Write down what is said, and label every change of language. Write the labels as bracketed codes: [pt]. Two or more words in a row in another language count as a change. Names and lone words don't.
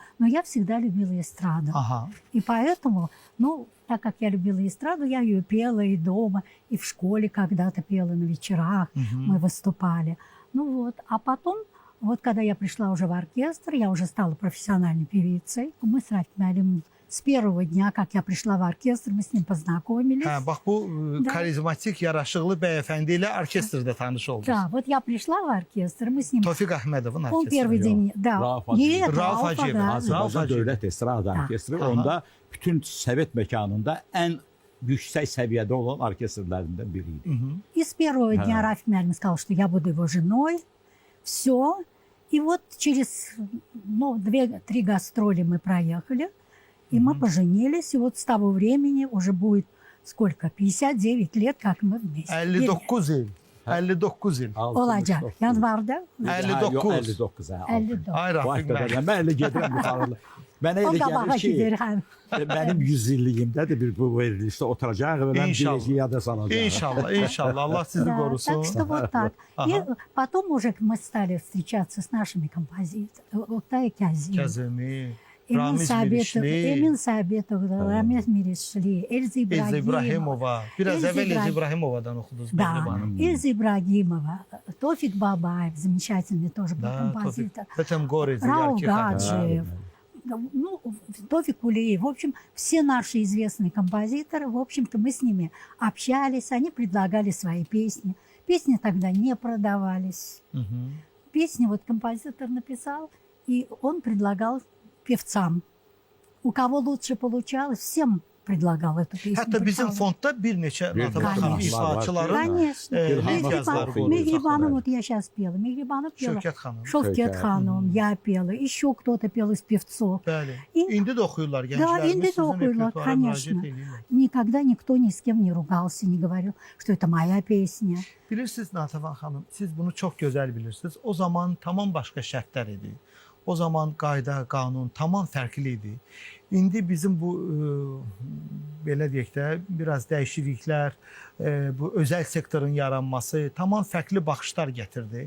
[ru] Но я всегда любила эстраду. И поэтому, ну, так как я любила эстраду, я ее пела и дома, и в школе когда-то пела на вечерах, мы выступали. Ну вот, а потом, вот когда я пришла уже в оркестр, я уже стала профессиональной певицей. Мы с Рафиком Алимовым с первого дня, как я пришла в оркестр, мы с ним познакомились. [az] Bax bu karizmatik, yaraşıqlı bəyəfəndi ilə orkestrdə tanış oldunuz. [ru] Да, вот я пришла в оркестр, мы с ним... [az] Tofiq Əhmədovun [ru] Он первый [az] orkestri. [ru] день... Да, [az] Rauf [ru] нет, [az] Rauf Rauf Hacıyev. Hacıyev. Azərbaycan Dövlət Estrada Orkestri onda bütün Sovet məkanında ən yüksək səviyyədə olan orkestrlərindən biri idi. [ru] И с первого дня Рафик Алимов сказал, что я буду его женой. Все. И вот через 2-3 гастроли мы проехали, и мы поженились. И вот с того времени уже будет сколько? 59 лет, как мы вместе. [az] 59 il. 59 il. Olacak. Yanvarda. 59. 59. 54. Ay Rafiq müəllim. Mən elə gedirəm yuxarıda. Mənə O elə qabağa gəlir ki, gider hem. mənim 100 illiyimdə də bir bu verilişdə oturacaq və mən İnşallah. biləcəyi yada salacaq. İnşallah, inşallah. Allah sizi [ru] Да, [az] qorusun. [ru] так что вот так. И потом уже мы стали встречаться с нашими композиторами. [az] Oktay Kazim, Kəzimi, Emin Ramiz Sabitov, Mirişli, Emin Sabitov, Ramiz Mirişli, Elza Elza İbrahimova. İbrahimova. Biraz Elza əvvəl Elza İbrahim- İbrahimovadan oxudunuz. [ru] Да, [az] Mehriban Hanım. [ru] Эльза Ибрагимова, Тофик Бабаев, замечательный тоже был Да, композитор. Tofiq Горец, Рау яркий характер. Гаджиев, ну, Тофик Кулиев. В общем, все наши известные композиторы, в общем-то, мы с ними общались, они предлагали свои песни. Песни тогда не продавались. Песни вот композитор написал, и он предлагал певцам. У кого лучше получалось, всем предлагал эту песню. [az] Hətta bizim [ru] Предлагал. [az] fondda bir neçə Bir Natəvan neçə xanım var. ifaçıların [ru] Конечно. [az] yazıları qoyulur. [ru] Мегрибанов, вот я сейчас пела. Мегрибанов пела. [az] Şövkət xanım. [ru] Шовкет Ханом, я пела. Еще кто-то пел из певцов. [az] Bəli. [ru] И [az] İndi də oxuyurlar indi gənclərimiz də sizin oxuyurlar, repertuara [ru] конечно. [az] müraciət edirlər. [ru] никогда никто ни с кем не ругался, не говорил, что это моя песня. [az] Bilirsiniz Natəvan xanım, siz bunu çox gözəl bilirsiniz. O zaman tamam başqa şərtlər idi. O zaman qayda, qanun tamam fərqli idi. İndi bizim bu belə deyək də biraz dəyişikliklər, bu özəl sektorun yaranması tamam fərqli baxışlar gətirdi.